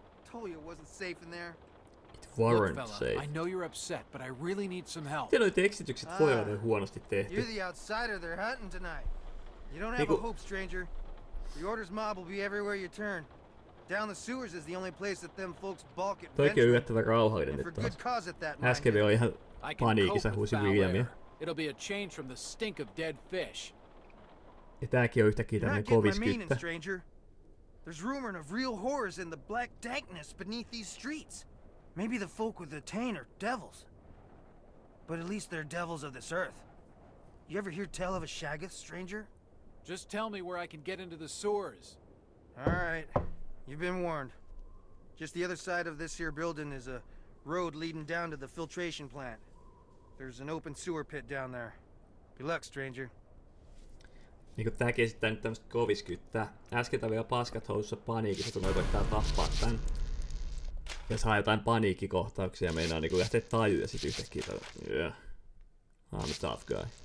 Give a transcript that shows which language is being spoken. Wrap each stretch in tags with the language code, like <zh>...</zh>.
<en>Told you it wasn't safe in there. It weren't Look, safe. fella, I know you're upset, but I really need some help.</en> <fi>Miten noi tekstitykset voi olla huonosti tehty?</fi> <en>You're the outsider they're hunting tonight. You don't have a hope, stranger. The Order's mob will be everywhere you turn. Down the sewers is the only place that them folks balk at.</en> <fi>Toikin on yllättävän rauhallinen nyt taas. Äsken vielä oli ihan paniikissa, huusi Williamia.</fi> <en>It'll be a change from the stink of dead fish.</en> <fi>Ja tääkin on yhtäkkiä tämmönen koviskyttä.</fi> <en>There's rumor of real horrors in the black dankness beneath these streets. Maybe the folk with the Tain are devils. But at least they're devils of this earth. You ever hear tell of a Shaggoth, stranger? Just tell me where I can get into the sewers. All right. You've been warned. Just the other side of this here building is a road leading down to the filtration plant. There's an open sewer pit down there. Good luck, stranger.</en> <fi>Niinku tääkin esittää nyt tämmöstä koviskyttää. Äsken tää vielä paskat housussa paniikissa, kun noi koittaa tappaa tän. Ja saa jotain paniikkikohtauksia ja meinaa niinku lähteä tajuun ja sit yhtäkkiä</fi> <en>yeah. I'm a tough guy.</en>